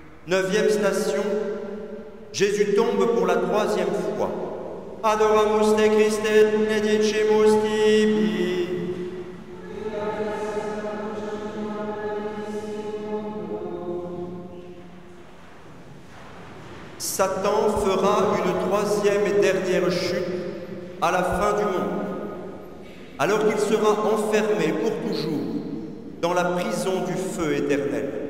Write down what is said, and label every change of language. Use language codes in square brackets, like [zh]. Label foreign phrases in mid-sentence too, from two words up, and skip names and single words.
[fr] 9e station, Jésus tombe pour la 3e fois. [la] Adoramus te Christe, benedicimus tibi. [fr] Satan fera une 3e et dernière chute à la fin du monde, alors qu'il sera enfermé pour toujours dans la prison du feu éternel.